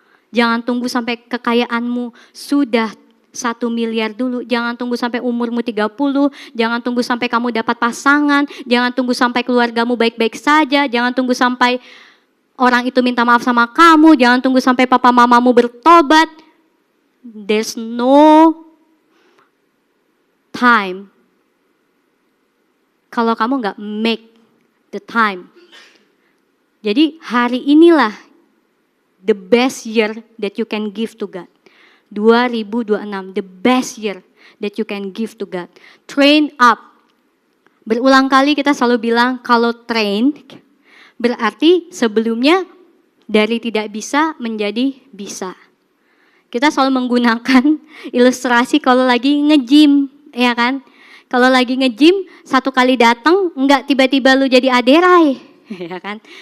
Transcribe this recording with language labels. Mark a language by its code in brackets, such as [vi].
[id] Jangan tunggu sampai kekayaanmu sudah 1 miliar dulu. Jangan tunggu sampai umurmu 30. Jangan tunggu sampai kamu dapat pasangan. Jangan tunggu sampai keluargamu baik-baik saja. Jangan tunggu sampai orang itu minta maaf sama kamu. Jangan tunggu sampai papa mamamu bertobat. [en] There's no time [id] kalau kamu nggak [en] make the time. [id] Jadi hari inilah [en] the best year that you can give to God. 2026, the best year that you can give to God. Train up. [id] Berulang kali kita selalu bilang kalau train berarti sebelumnya dari tidak bisa menjadi bisa. Kita selalu menggunakan ilustrasi kalau lagi nge-gym, ya kan? Kalau lagi nge-gym, satu kali datang, enggak tiba-tiba lu jadi aderai, ya kan?